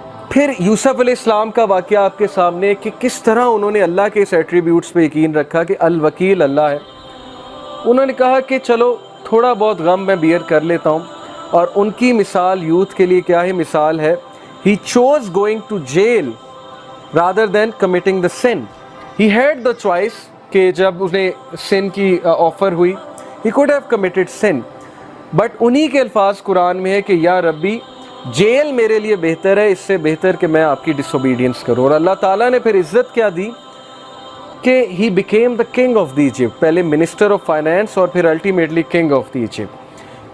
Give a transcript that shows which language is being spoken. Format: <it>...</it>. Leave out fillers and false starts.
<ur>پھر یوسف علیہ السلام کا واقعہ آپ کے سامنے کہ کس طرح انہوں نے اللہ کے اس ایٹریبیوٹس پہ یقین رکھا کہ الوکیل اللہ ہے. انہوں نے کہا کہ چلو تھوڑا بہت غم میں بیئر کر لیتا ہوں. اور ان کی مثال یوتھ کے لیے کیا ہی مثال ہے.</ur> <en>He chose going to jail rather than committing the sin. He had the choice</en> <ur>کہ جب انہیں</ur> <en>sin</en> <ur>کی آفر ہوئی</ur> <en>he could have committed sin.</en> <ur>But انہی کے الفاظ قرآن میں ہے کہ یا ربی جیل میرے لیے بہتر ہے، اس سے بہتر کہ میں آپ کی ڈس اوبیڈینس کروں. اور اللہ تعالیٰ نے پھر عزت کیا دی کہ</ur> <en>he became the king of the Egypt. پہلے minister of finance اور پھر ultimately king of the Egypt.</en>